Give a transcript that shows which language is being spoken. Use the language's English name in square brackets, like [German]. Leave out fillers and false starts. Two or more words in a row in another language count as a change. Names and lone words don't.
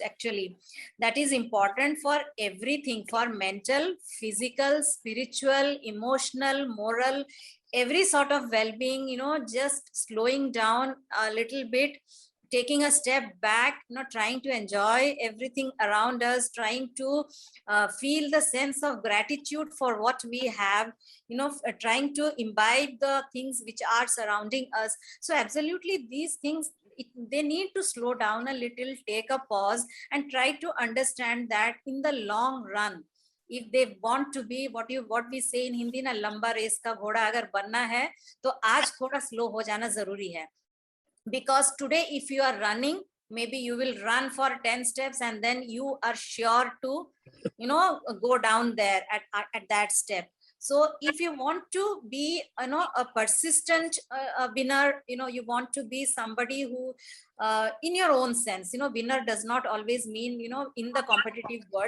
[English] Actually, that is important for everything, for mental, physical, spiritual, emotional, moral, every sort of well-being, just slowing down a little bit, taking a step back, trying to enjoy everything around us, trying to feel the sense of gratitude for what we have, trying to imbibe the things which are surrounding us. So absolutely these things, they need to slow down a little, take a pause, and try to understand that in the long run, if they want to be what we say in Hindi na, [Hindi] लंबा race का घोड़ा अगर बनना है, तो आज थोड़ा slow हो जाना ज़रूरी है. [English] Because today, if you are running, maybe you will run for 10 steps and then you are sure to, go down there at that step. So if you want to be, a persistent winner, you want to be somebody who, in your own sense, winner does not always mean, in the competitive world.